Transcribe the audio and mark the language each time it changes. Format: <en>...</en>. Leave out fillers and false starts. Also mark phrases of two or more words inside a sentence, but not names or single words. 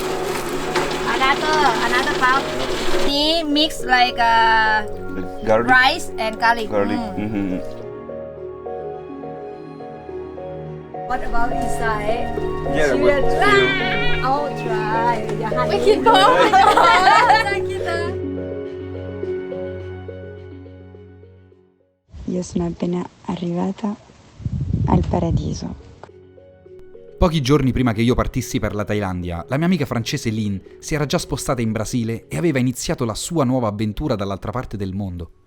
<en>Another cup. He mix like Garlic. rice and garlic. Garlic. Mm. Mhm. What about inside? Yeah, Cheers. but still. I'll try.</en> <th>อย่าหัน ไม่คิดก่อนน่าคิดนะ</th> <it>Io sono appena arrivata al paradiso. Pochi giorni prima che io partissi per la Thailandia, la mia amica francese Lynn si era già spostata in Brasile e aveva iniziato la sua nuova avventura dall'altra parte del mondo.</it>